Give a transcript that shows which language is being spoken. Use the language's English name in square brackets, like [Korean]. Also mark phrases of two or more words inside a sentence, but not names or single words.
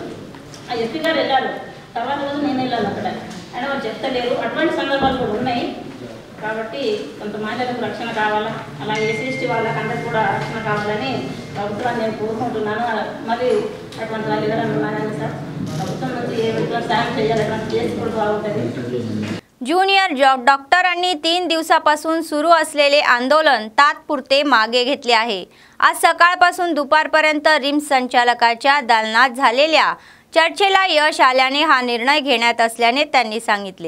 [Telugu] ఆ SP గారు వెళ్ళారు, తర్వాత రోజు నేను వెళ్ళాను అక్కడ, అయినా వాళ్ళు చెప్తలేరు. అటువంటి సందర్భాలు కూడా ఉన్నాయి. కాబట్టి కొంత మహిళలకు రక్షణ కావాలా, అలా SC/ST వాళ్ళకి అందరికీ కూడా రక్షణ కావాలని ప్రభుత్వాన్ని నేను కోరుకుంటున్నాను. మరి అటువంటి వాళ్ళు ఎవరైనా ఉన్నారని సార్ ప్రభుత్వం నుంచి ఏ విధంగా సాయం చేయాలి, చేసి కూడా బాగుంటుంది. [Marathi] ज्युनियर डॉक्टरांनी 3 दिवसापासून सुरू असलेले आंदोलन तात्पुरते मागे घेतले आहे. आज सकाळपासून दुपारपर्यंत रिम्स संचालकाच्या दालनात झालेल्या चर्चेला यश आल्याने हा निर्णय घेण्यात असल्याने त्यांनी सांगितले.